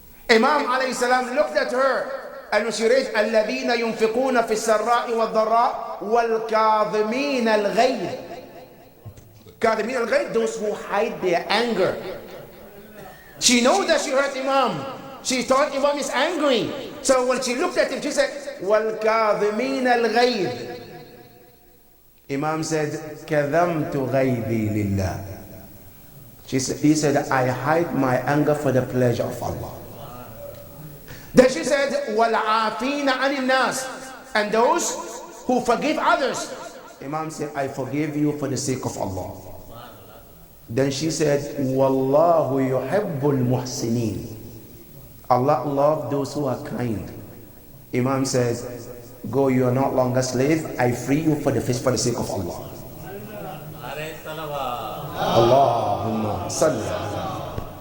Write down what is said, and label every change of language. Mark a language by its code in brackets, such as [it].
[en] Imam alayhi salam looked at her and she read [ar] الَّذِينَ يُنْفِقُونَ فِي السَّرَّاءِ وَالضَّرَّاءِ وَالْكَاظِمِينَ الْغَيْظَ. كاظمين الغيظ, [en] those who hide their anger. She knows that she heard Imam. She thought Imam is angry. So when she looked at him, she said, [ar] وَالْكَاظِمِينَ الْغَيْظَ. [en] Imam said, [ar] كَذَمْتُ غَيْظِي لِلَّهِ. [en] He said, I hide my anger for the pleasure of Allah. Then she said, [ar] وَالْعَافِينَ عَنِ النَّاسِ. [en] And those who forgive others. Imam said, I forgive you for the sake of Allah. Then she said, [ar] وَاللَّهُ يُحِبُّ الْمُحْسِنِينَ. [en] Allah loves those who are kind. Imam said, go, you are not longer slave. I free you for the sake of Allah. [ar] Allahumma salli ala.